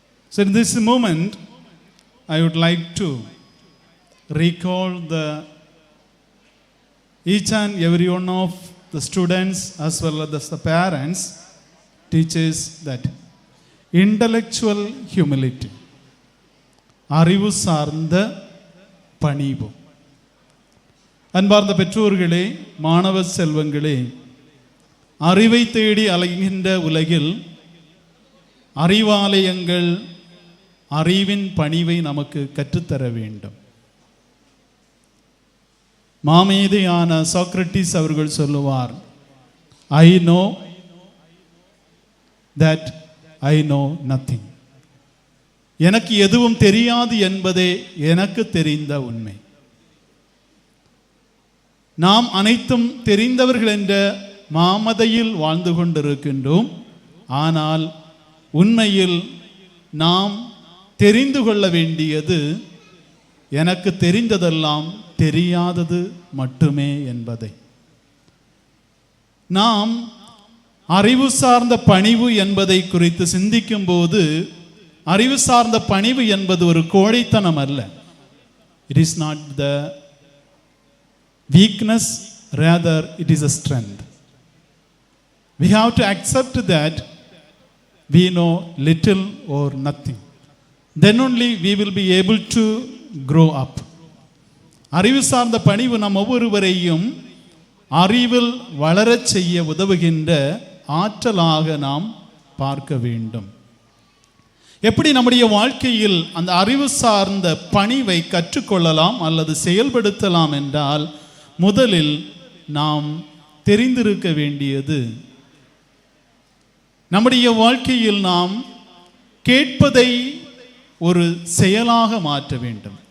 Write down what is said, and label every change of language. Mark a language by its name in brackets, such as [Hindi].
[English] So in this moment, I would like to recall each and every one of the students as well as the parents teaches that intellectual humility, [Tamil] அறிவு சார்ந்த பணிவு. அன்பார்ந்த பெற்றோர்களே, மாணவ செல்வங்களே, அறிவை தேடி அலைகின்ற உலகில் அறிவாலயங்கள் அறிவின் பணிவை நமக்கு கற்றுத்தர வேண்டும். மாமேதையான சாக்ரட்டிஸ் அவர்கள் சொல்லுவார், [English] I know that I know nothing. [Tamil] எனக்கு எதுவும் தெரியாது என்பதே எனக்கு தெரிந்த உண்மை. நாம் அனைத்தும் தெரிந்தவர்கள் என்ற மாமதையில் வாழ்ந்து கொண்டிருக்கின்றோம். ஆனால் உண்மையில் நாம் தெரிந்து கொள்ள வேண்டியது எனக்கு தெரிந்ததெல்லாம் தெரியாதது மட்டுமே என்பதை. நாம் அறிவு சார்ந்த பணிவு என்பதை குறித்து சிந்திக்கும் போது, அறிவு சார்ந்த பணிவு என்பது ஒரு கோழைத்தனம் அல்ல. [English] It is not the weakness, rather it is a strength. We have to accept that we know little or nothing. Then only we will be able to grow up. [Tamil] அறிவு சார்ந்த பணிவு நம் ஒவ்வொருவரையும் அறிவில் வளரச் செய்ய உதவுகின்ற ஆற்றலாக நாம் பார்க்க வேண்டும். எப்படி நம்முடைய வாழ்க்கையில் அந்த அறிவு சார்ந்த பணிவை கற்றுக்கொள்ளலாம் அல்லது செயல்படுத்தலாம் என்றால், முதலில் நாம் தெரிந்திருக்க வேண்டியது, நம்முடைய வாழ்க்கையில் நாம் கேட்பதை ஒரு செயலாக மாற்ற வேண்டும்.